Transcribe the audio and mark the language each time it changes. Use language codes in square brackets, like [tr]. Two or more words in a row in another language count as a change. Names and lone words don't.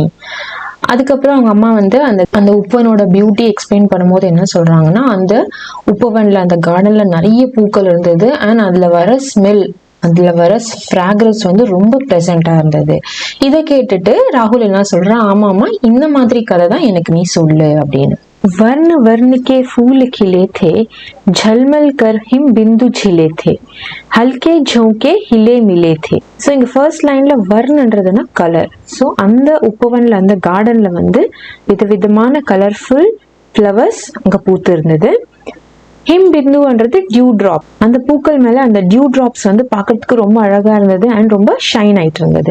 [ta] அதுக்கப்புறம் அவங்க அம்மா வந்து அந்த உப்பவனோட [en] beauty explain [ta] பண்ணும்போது என்ன சொல்றாங்கன்னா, அந்த உப்பவன்ல அந்த கார்டன்ல நிறைய பூக்கள் இருந்தது அண்ட் அதுல வர ஸ்மெல், அதுல வர ஃப்ராக்ரன்ஸ் வந்து ரொம்ப ப்ளசண்டா இருந்தது. இதை கேட்டுட்டு ராகுல் என்ன சொல்றான், ஆமாமா இந்த மாதிரி கதை தான் எனக்கு நீ சொல்லு அப்படின்னு. [hi] वर्ण वर्ण के फूल खिले थे, झलमल कर हिम बिंदु झिले थे, हल्के झोंके हिले मिले थे. [ta] ஸோ இங்க [en] first line [ta] வர்ணன்றதுன்னா கலர். ஸோ அந்த உப்பவன்ல அந்த கார்டன்ல வந்து விதவிதமான [en] colorful flowers [ta] அங்க பூத்து இருந்தது. [hi] हिम बिंदु [en] dew drop, [ta] அந்த பூக்கள் மேல அந்த [en] dew drops [ta] வந்து பார்க்கறதுக்கு ரொம்ப அழகா இருந்தது அண்ட் ரொம்ப ஷைன் ஆயிட்டு இருந்தது.